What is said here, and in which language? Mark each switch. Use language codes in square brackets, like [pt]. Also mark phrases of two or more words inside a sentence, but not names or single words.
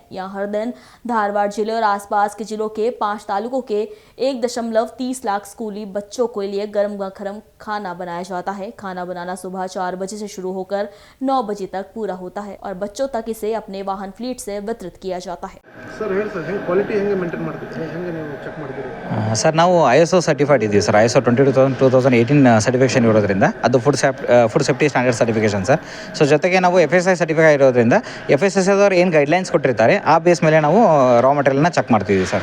[hi] यहाँ हर दिन धारवाड़ जिले और आसपास के जिलों के 5 तालुकों के 1.30 लाख स्कूली बच्चों के लिए गर्म गरम खाना बनाया जाता है। खाना बनाना सुबह 4 बजे से शुरू होकर 9 बजे तक पूरा होता है और बच्चों तक इसे अपने वाहन फ्लीट से वितरित किया जाता है। [kn] ಸರ್ ನಾವು ISO ಸರ್ಟಿಫೈಡ್ ಇದ್ದೀವಿ ಸರ್. ISO 2018 ಸರ್ಟಿಫಿಕೇಷನ್ ಇರೋದ್ರಿಂದ ಅದು [en] food safety standard certification [kn] ಸರ್. ಸೊ ಜೊತೆಗೆ ನಾವು FSI ಸರ್ಟಿಫೈ ಇರೋದ್ರಿಂದ FSSI ಅವರು ಏನು ಗೈಡ್ಲೈನ್ಸ್ ಕೊಟ್ಟಿರ್ತಾರೆ ಆ ಬೇಸ್ ಮೇಲೆ ನಾವು [en] raw material [kn] ಚೆಕ್ ಮಾಡ್ತೀವಿ ಸರ್.